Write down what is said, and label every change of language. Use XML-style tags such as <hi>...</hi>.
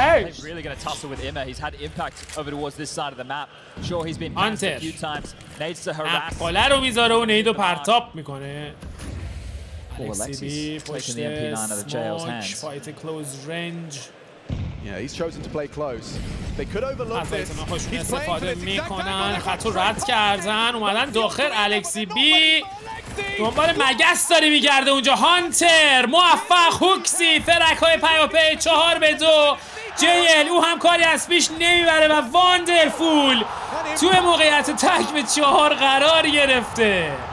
<en>He's really going to tussle with Imma. He's had impact over towards this side of the map. Sure, he's been passed a few times. Needs to harass.</en> <fa>قاله رو میذاره و نیدو پرتاب میکنه.</fa> <en>Alexis taking the MP9 out of JL's hands. Fight close range. Yeah, he's chosen to play close. They could overlook this.</en> <fa>He's استفاده میکنن. خط رو رد کردن. اومدن داخل. الکسی بی دنبال مگس داری میگرده اونجا. هانتر موفق. هوکسی فرکای پیاپی 4-2. JL او هم کاری از پیش نمیبره و واندرفول توی موقعیت تک به 4 قرار گرفته.</fa>